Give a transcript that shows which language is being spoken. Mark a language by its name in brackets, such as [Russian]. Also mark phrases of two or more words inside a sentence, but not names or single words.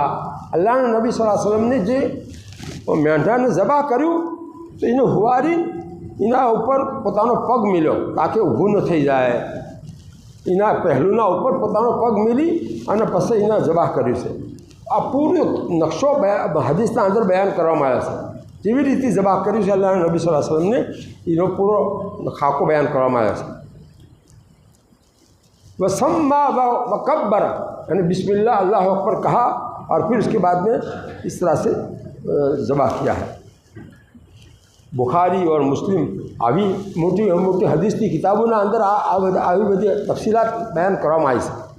[Gujarati] અલ્લાહના નબી [Arabic] صلى الله عليه وسلم [Gujarati] જે મેંઢાને ઝબા કર્યું તો એને હુવારી એના ઉપર પોતાનો પગ મિલ્યો તાકે ઊભું ન થઈ જાય. એના પહેલુંના ઉપર પોતાનો પગ મિલી અને પછી એના ઝબા કર્યું છે. આ પૂરો નકશો હદીસના અંદર બયાન કરવામાં આવ્યો છે. કેવી રીતે ઝબા કર્યું છે અલ્લાહના નબી [Arabic] صلى الله عليه وسلم, [Gujarati] એનો પૂરો ખાકો બયાન કરવામાં આવ્યો છે. [Arabic] وسمى وكبر [Urdu] یعنی بسم اللہ اللہ اکبر کہا اور پھر اس کے بعد میں اس طرح سے ذبح کیا ہے. بخاری اور مسلم [Gujarati] આવી મોટી મોટી હદીસની કિતાબોના અંદર આવી બધી તફસીલાત બયાન કરવામાં આવી છે.